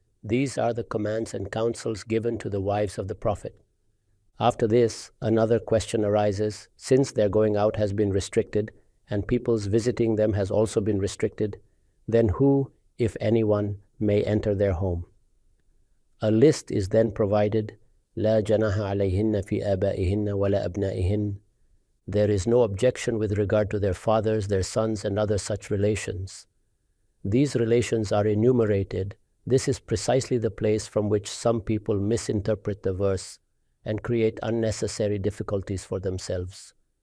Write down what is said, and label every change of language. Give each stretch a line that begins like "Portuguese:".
English: These are the commands and counsels given to the wives of the Prophet. After this, another question arises. Since their going out has been restricted and people's visiting them has also been restricted, then who, if anyone, may enter their home? A list is then provided.
Arabic: لا جناح عليهن في آبائهن ولا أبنائهن.
English: There is no objection with regard to their fathers, their sons, and other such relations. These relations are enumerated. This is precisely the place from which some people misinterpret the verse and create unnecessary difficulties for themselves.